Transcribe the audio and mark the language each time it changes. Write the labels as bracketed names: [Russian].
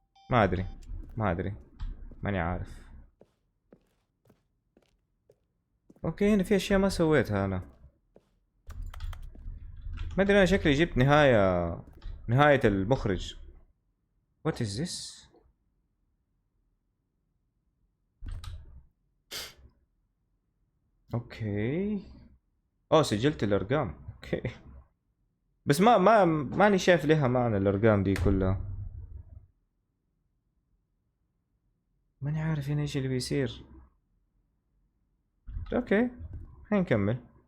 [Arabic] ما ادري ماني عارف. اوكي هنا في اشياء ما سويتها انا. ما ادري انا شكلي جبت نهاية المخرج. [English] What is this؟ [Arabic] اوكي سجلت الارقام. اوكي بس ماني شايف لها معنى الارقام دي كلها. ماني عارف هنا ايش اللي بيصير. اوكي خلينا نكمل.